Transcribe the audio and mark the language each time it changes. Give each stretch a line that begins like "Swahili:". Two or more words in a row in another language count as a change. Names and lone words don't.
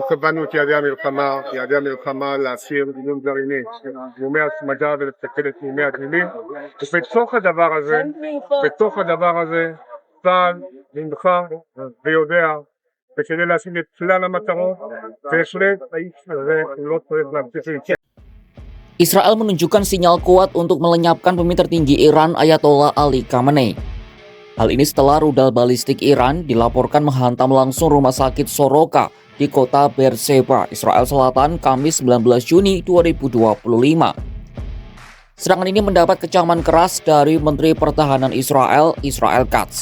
Hebrew: קבענו את יעדי המלחמה להסיר איום גרעיני, איומי השמדה ולסכל את איומי הטילים, ובתוך הדבר הזה צה"ל נלחם ויודע, וכדי להשיג את כלל המטרות, בהחלט האיש הזה לא צריך להמשיך להתקדם.
Indonesian: Israel menunjukkan sinyal kuat untuk melenyapkan pemimpin tertinggi Iran Ayatollah Ali Khamenei. Hal ini setelah rudal balistik Iran dilaporkan menghantam langsung rumah sakit Soroka di kota Beersheba, Israel Selatan, Kamis 19 Juni 2025. Serangan ini mendapat kecaman keras dari Menteri Pertahanan Israel Katz.